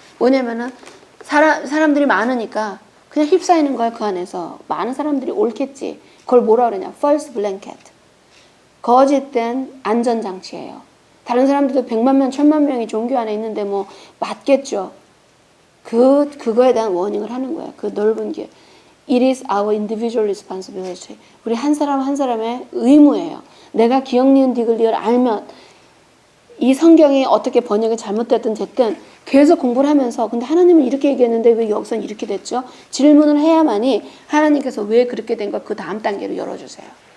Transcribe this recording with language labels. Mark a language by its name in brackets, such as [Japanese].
[Korean] 뭐냐면은 사람들이 많으니까 그냥 휩싸이는 거야. 그 안에서 많은 사람들이 옳겠지. 그걸 뭐라 그러냐? [English] false blanket. [Korean] 거짓된 안전장치예요. 다른 사람들도 100만 명, 1000만 명이 종교 안에 있는데 뭐 맞겠죠. 그거에 대한 워닝을 하는 거야. 그 넓은 길. [English] It is our individual responsibility. [Korean] 우리 한 사람 한 사람의 의무예요. 내가 기억, 니은, 디귿, 리을 알면 이 성경이 어떻게 번역이 잘못됐든 됐든 계속 공부를 하면서 근데 하나님은 이렇게 얘기했는데 왜 여기서는 이렇게 됐죠? 질문을 해야만이 하나님께서 왜 그렇게 된 걸 그 다음 단계로 열어주세요.